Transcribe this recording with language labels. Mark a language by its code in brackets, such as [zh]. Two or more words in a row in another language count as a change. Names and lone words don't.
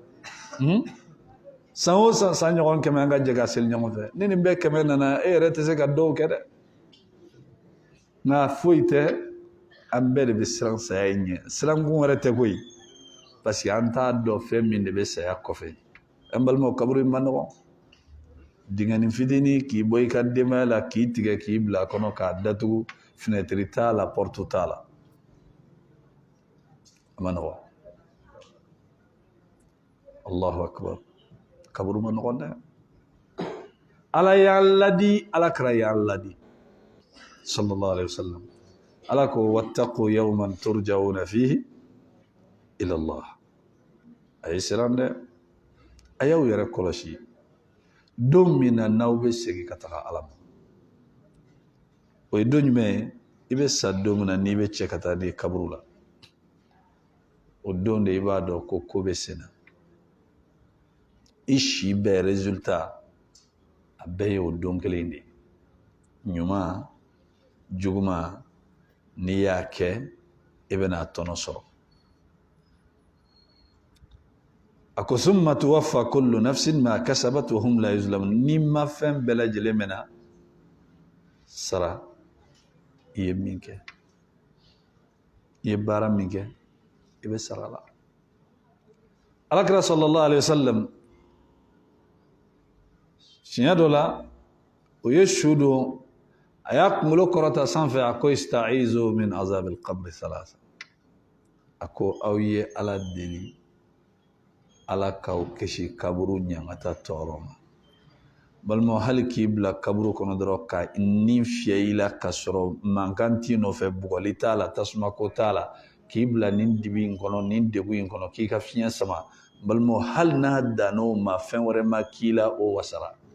[bm] san o san san ɲɔgɔn 100 an ka jɛ k'a seli ɲɔgɔn fɛ ni nin bɛɛ 100 nana e yɛrɛ tɛ se ka dɔw kɛ dɛ nka foyi tɛ an bɛɛ de bɛ siran saya in ɲɛ sirankun wɛrɛ tɛ koyi parce que an t'a dɔn fɛn min de bɛ saya kɔfɛ an balimaw kaburu in man nɔgɔn dingɛnin fitinin k'i bɔ i ka denbaya la k'i tigɛ k'i bila a kɔnɔ k'a datugu fenêtre t'a la porte t'a la a man nɔgɔn [ar] الله أكبر [bm] kaburu man nɔgɔn dɛ ala y'an ladi ala kɛra y'an ladi [ar] صلى الله عليه وسلم [bm] ala ko [ar] واتقوا يوما ترجعون فيه إلى الله [bm] a ye siran dɛ a y'aw yɛrɛ kɔlɔsi don min na n'aw bɛ segin ka taga ala ma o ye don jumɛn ye i bɛ sa don min na n'i bɛ cɛ ka taa n'i ye kaburu la o don de i b'a dɔn ko bɛ senna i si bɛɛ résultat a bɛɛ ye o don kelen de ɲuman juguman n'i y'a kɛ i bɛna tɔnɔ sɔrɔ a ko [ar] ثم توفى كل نفس ما كسبت وهم لا يظلمون [bm] ni ma fɛn bɛɛ lajɛlen mɛna sara i ye min kɛ i ye baara min kɛ i bɛ sara la alakira [ar] صلى الله عليه وسلم [bm] siɲɛ dɔ la o ye su don a y'a kunkolo kɔrɔta sanfɛ a ko [ar] استعيذوا من عذاب القبر ثلاثا [bm] a ko aw ye ala deli ala k'aw kisi kaburu ɲangata tɔɔrɔ ma balima hali k'i bila kaburu kɔnɔ dɔrɔn ka nin fiyɛ i la ka sɔrɔ mankan t'i nɔfɛ bugɔli t'a la tasuma ko t'a la k'i bila nin dibi in kɔnɔ nin degun in kɔnɔ k'i ka fiɲɛ sama balima hali n'a dan'o ma fɛn wɛrɛ ma k'i la o wasara